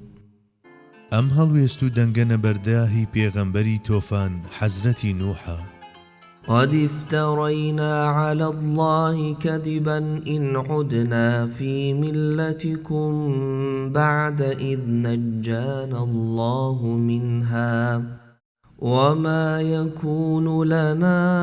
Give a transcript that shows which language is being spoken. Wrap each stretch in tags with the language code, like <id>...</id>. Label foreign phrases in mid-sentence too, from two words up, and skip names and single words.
<ckb>ئەم هەڵوێست و دەنگە نەبەرداهی پێغەمبەری تۆفان حەزرەتی نوحە</ckb> <ar>قد افترينا على الله كذبا إن عدنا في ملتكم بعد إذ نجانا الله منها وما يكون لنا</ar>